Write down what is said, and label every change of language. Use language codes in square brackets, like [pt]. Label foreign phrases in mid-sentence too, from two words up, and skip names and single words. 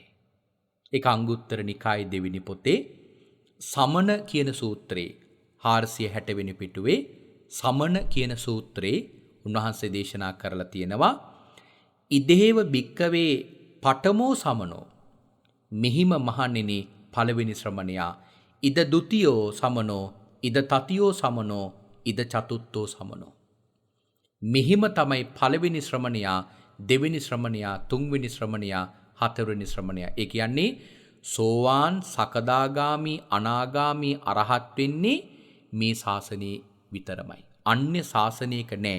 [si] ඒක අංගුත්තර නිකායේ දෙවෙනි පොතේ සමන කියන සූත්‍රයේ 460 වෙනි පිටුවේ සමන කියන සූත්‍රයේ උන්වහන්සේ දේශනා කරලා තියෙනවා [pi] ඉදේව භික්කවේ පඨමෝ සමනෝ [si] මෙහිම මහණෙනි පළවෙනි ශ්‍රමණයා [pi] ඉද ဒ ුතියෝ සමනෝ ඉද තතියෝ සමනෝ ඉද චතුත්ථෝ සමනෝ [si] මෙහිම තමයි පළවෙනි ශ්‍රමණයා දෙවෙනි ශ්‍රමණයා තුන්වෙනි ශ්‍රමණයා හතරවෙනි ශ්‍රමණයා. ඒ කියන්නේ සෝවාන් සකදාගාමි අනාගාමි අරහත් වෙන්නේ මේ ශාසනයේ විතරමයි. අන්‍ය ශාසනයක නෑ.